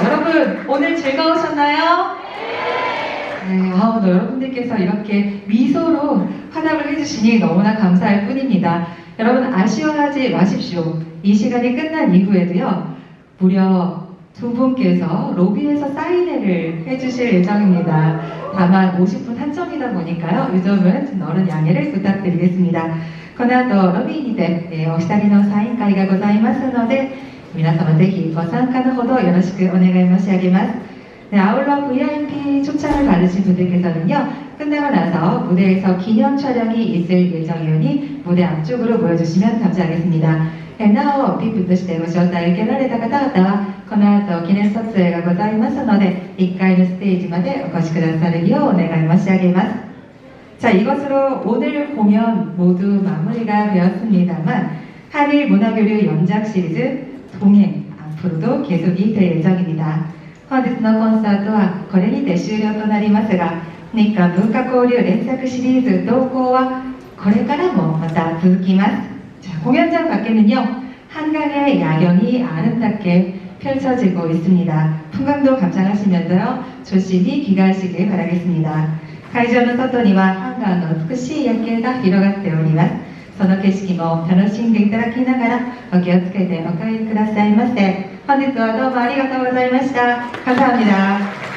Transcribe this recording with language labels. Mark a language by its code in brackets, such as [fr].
[ko] 여러분, 오늘 즐거우셨나요? 네, 여러분들께서 이렇게 미소로 화답을 해주시니 너무나 감사할 뿐입니다. 여러분, 아쉬워하지 마십시오. 이 시간이 끝난 이후에도요, 무려 두 분께서 로비에서 사인회를 해주실 예정입니다. 다만 50분 한정이다 보니까요, 이 점은 어른 양해를 부탁드리겠습니다. [ja] この後ロビーにて、お二人のサイン会がございますので、皆様ぜひご参加のほどよろしくお願い申し上げます。 [ko] 네, 아울러 VIP 초청을 받으신 분들께서는요, 끝나고 나서 무대에서 기념 촬영이 있을 예정이오니 무대 앞쪽으로 모여주시면 감사하겠습니다. [ja] なお VIP としてご招待受けられた方々はこの後記念撮影がございますので、1階のステージまでお越しくださるようお願い申し上げます。 [ko] 자, 이것으로 오늘 공연 모두 마무리가 되었습니다만 한일 문화교류 연작 시리즈 동행 앞으로도 계속이 될 예정입니다. [ja] 本日のコンサートはこれにて終了となりますが、日韓文化交流連作シリーズ同行はこれからもまた続きます。 [ko] 자, 공연장 밖에는요, 한강의 야경이 아름답게 펼쳐지고 있습니다. 풍광도 감상하시면서요, 조심히 귀가하시길 바라겠습니다. [ja] 会場の外にはハンガーの美しい夜景が広がっております。その景色も楽しんでいただきながらお気をつけてお帰りくださいませ。本日はどうもありがとうございました。 [ko] 감사합니다。